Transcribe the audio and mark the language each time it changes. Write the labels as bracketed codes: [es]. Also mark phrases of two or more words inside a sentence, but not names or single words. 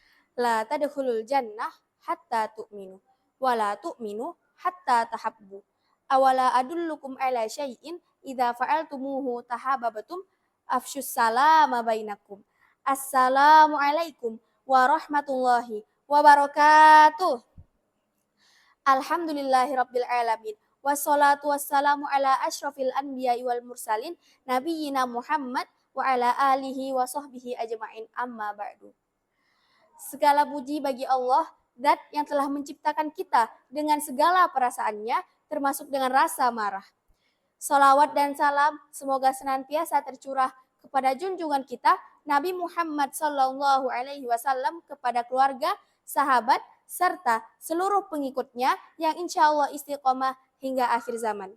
[ar] لا تدخلوا الجنة حتى تؤمنوا ولا تؤمنوا حتى تحابوا. أولا أدلكم على شيء إذا فعلتموه تحاببتم أفشوا السلام بينكم. السلام عليكم ورحمة الله وبركاته. الحمد لله رب العالمين. والصلاة والسلام على أشرف الأنبياء والمرسلين نبينا محمد وعلى آله وصحبه أجمعين أما بعد. [id] Segala puji bagi Allah, Zat yang telah menciptakan kita dengan segala perasaannya, termasuk dengan rasa marah. Salawat dan salam semoga senantiasa tercurah kepada junjungan kita Nabi Muhammad [ar] صلى الله عليه وسلم, [id] kepada keluarga, sahabat, serta seluruh pengikutnya yang [ar] إن شاء الله [id] istiqomah hingga akhir zaman.